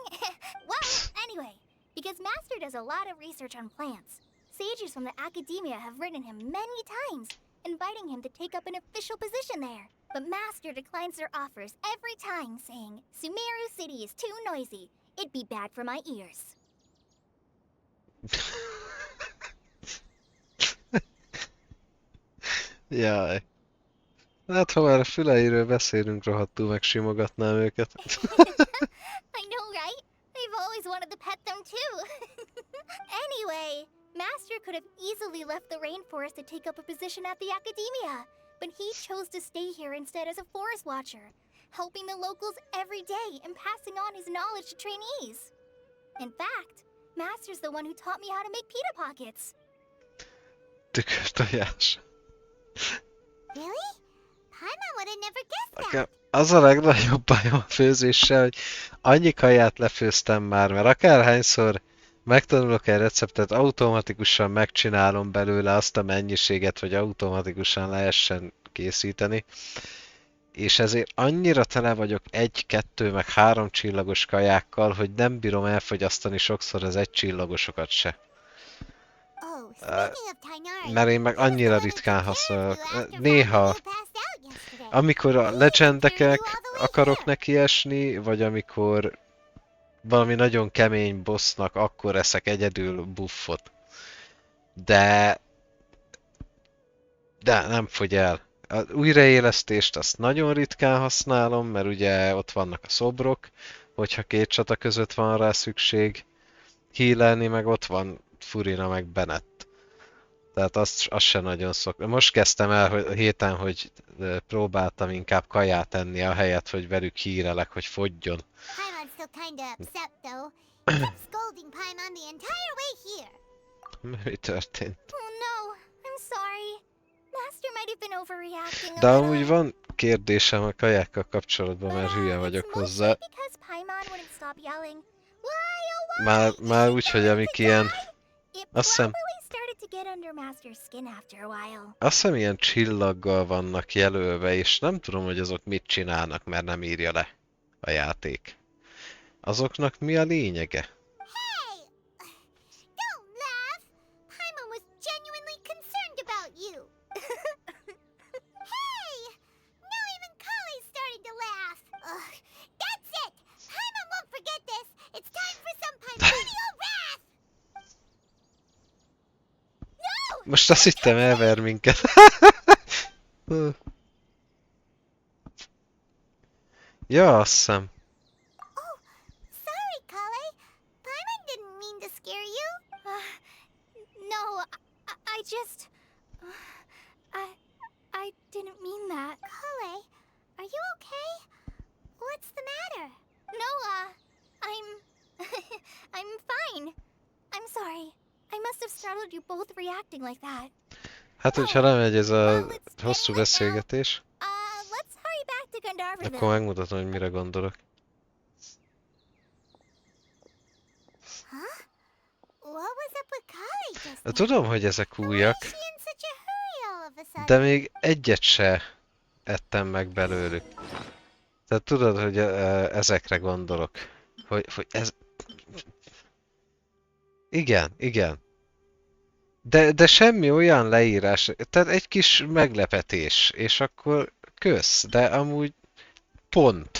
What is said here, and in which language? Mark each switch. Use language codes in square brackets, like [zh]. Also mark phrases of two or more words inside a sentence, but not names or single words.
[en] Well, anyway, because Master does a lot of research on plants, sages from the Academia have written him many times, inviting him to take up an official position there. But Master declines their offers every time, saying, Sumeru City is too noisy. It'd be bad for my ears. [hu] Jaj. Hát, ha már a füleiről beszélünk, rohadtul megsimogatnám őket. [en] I know, right? I've always wanted to pet them too. Anyway, Master could have easily left the rainforest to take up a position at the Academia, but he chose to stay here instead as a forest watcher, helping the locals every day and passing on his knowledge to trainees. In fact, Master's the one who taught me how to make pita pockets. [hu] Tükörtojás. [en] Really? Paimon would have never guessed that. [hu] Nekem az a legnagyobb bajom a főzéssel, hogy annyi kaját lefőztem már, mert akárhányszor megtanulok egy receptet, automatikusan megcsinálom belőle azt a mennyiséget, hogy automatikusan lehessen készíteni. És ezért annyira tele vagyok 1, 2, meg 3 csillagos kajákkal, hogy nem bírom elfogyasztani sokszor az 1 csillagosokat se. [en] Oh, speaking of Tainari, [hu] Mert én meg [en] I was [hu] annyira [en] the one who [hu] ritkán [en] took care [hu] használok. [en] of you after [hu] Néha, [en] finding you passed out yesterday. [hu] amikor a [en] I even carried you [hu] legendekek [en] all the way [hu] akarok [en] here. [hu] neki esni, vagy amikor valami nagyon kemény bossnak, akkor eszek egyedül buffot. De nem fogy el. Az újraélesztést azt nagyon ritkán használom, mert ugye ott vannak a szobrok, hogyha 2 csata között van rá szükség. Healelni meg ott van Furina meg Bennett. Tehát azt se nagyon szok. Most kezdtem el hogy a héten, hogy próbáltam inkább kaját enni a helyet, hogy velük hírelek, hogy fogjon. [en] Paimon's still kinda upset though. He kept scolding Paimon the entire way here. [hu] Mi történt? [en] Oh no, I'm sorry. Master might have been overreacting a [hu] De [en] little. [hu] amúgy van kérdésem a kajákkal kapcsolatban, mert hülye [en] But, [hu] vagyok [en] it's [hu] hozzá. [en] mostly because Paimon wouldn't stop yelling. Why, oh why? [hu] Már [en] Is [hu] úgy, [en] she [hu] hogy [en] going [hu] amik [en] to [hu] ilyen... [en] die? It [hu] Azt hiszem, [en] probably started to get under Master's skin after a while. [hu] azt hiszem ilyen csillaggal vannak jelölve, és nem tudom, hogy azok mit csinálnak, mert nem írja le a játék. Azoknak mi a lényege? [en] Hey! Don't laugh! Paimon was genuinely concerned about you. Hey! Now even Kali's starting to laugh. Ugh, that's it! Paimon won't forget this. It's time for some primordial wrath! No! [hu] Most azt hittem elver minket. Ja, azt hiszem. [en] Oh, sorry, Kale. Paimon didn't mean to scare you. No, I just... I didn't mean that. Kale, are you okay? What's the matter? No, I'm... I'm fine. I'm sorry. I must have startled you both reacting like that. [hu] Hát, hogyha lemegy ez a [en] Well, it's [hu] hosszú [en] 10 right now. [hu] beszélgetés, [en] Let's hurry back to Gandharvaville. [hu] akkor megmutatom, hogy mire gondolok. [en] Huh? What was up with Kale just now? [hu] Tudom, hogy ezek [en] Why [hu] újak, [en] is she in such a hurry all of a sudden? [hu] de még egyet se ettem meg belőlük. Tehát tudod, hogy ezekre gondolok. Hogy ez... Igen, igen. De semmi olyan leírás, tehát egy kis meglepetés, és akkor kösz, de amúgy pont.